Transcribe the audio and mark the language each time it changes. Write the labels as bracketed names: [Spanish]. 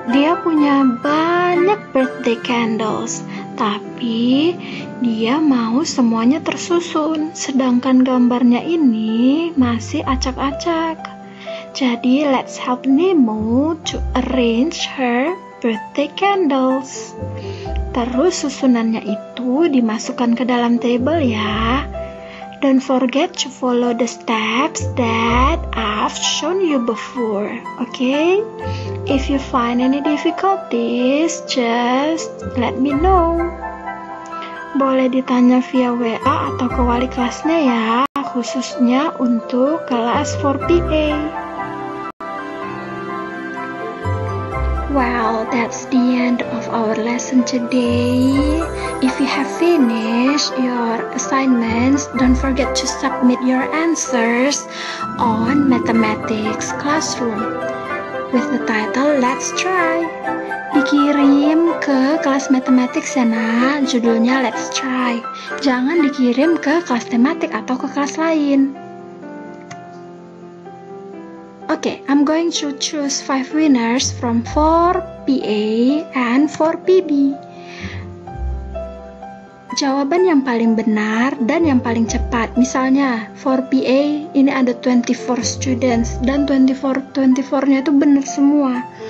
[Indonesian] Dia punya banyak birthday candles, tapi dia mau semuanya tersusun, sedangkan gambarnya ini masih acak-acak. [English] Jadi, let's help Nemo to arrange her birthday candles. [Indonesian] Terus susunannya itu dimasukkan ke dalam table ya. [English] Don't forget to follow the steps that I've shown you before, okay? If you find any difficulties, just let me know. [Indonesian] Boleh ditanya via WA atau ke wali kelasnya ya, khususnya untuk kelas 4PA. [English] Well, that's the end of our lesson today. If you have finished your assignments, don't forget to submit your answers on Mathematics Classroom with the title Let's Try. [Indonesian] Dikirim ke kelas Mathematics ya nak, judulnya Let's Try. Jangan dikirim ke kelas tematik atau ke kelas lain. [English] Okay, I'm going to choose 5 winners from 4PA and 4PB. [Indonesian] Jawaban yang paling benar dan yang paling cepat. Misalnya, 4PA ini ada 24 students dan 24-nya itu benar semua.